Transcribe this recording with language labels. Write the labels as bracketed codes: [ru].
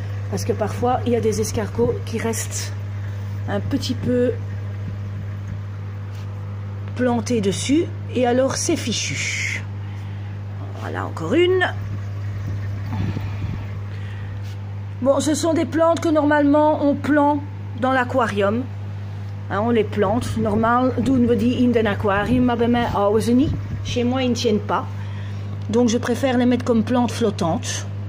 [fr] Parce que parfois, il y a des escargots qui restent un petit peu plantés dessus. Et alors, c'est fichu. Voilà, encore une. Bon, ce sont des plantes que normalement, on plante dans l'aquarium. Hein, on les plante. [nl] Normaal doen we die in den aquarium, maar bij mij houden ze niet. [fr] Chez moi, ils ne tiennent pas. Donc, je préfère les mettre comme plantes flottantes.